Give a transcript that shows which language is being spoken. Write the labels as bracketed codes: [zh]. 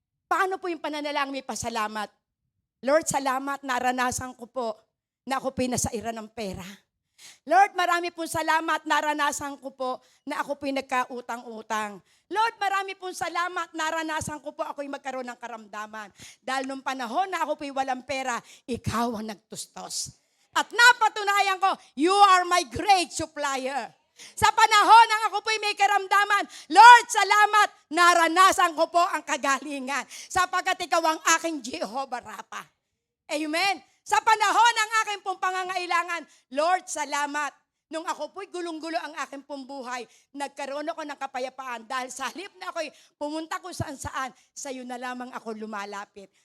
[tl] Paano po yung pananalangin may pasalamat? Lord, salamat, naranasan ko po na ako pinasairan ng pera. Lord, marami pong salamat, naranasan ko po na ako pinagkautang-utang. Lord, marami pong salamat, naranasan ko po ako'y magkaroon ng karamdaman. Dahil nung panahon na ako po'y walang pera, ikaw ang nagtustos. At napatunayan ko, [en] you are my great supplier. [tl] Sa panahon ng ako po'y may karamdaman, Lord, salamat, naranasan ko po ang kagalingan sapagkat ikaw ang aking Jehovah Rapha. Amen. Sa panahon ng aking pong pangangailangan, Lord, salamat. Nung ako po'y gulong-gulo ang aking pong buhay, nagkaroon ako ng kapayapaan dahil sa halip na ako'y pumunta kung saan-saan, sa iyo na lamang ako lumalapit.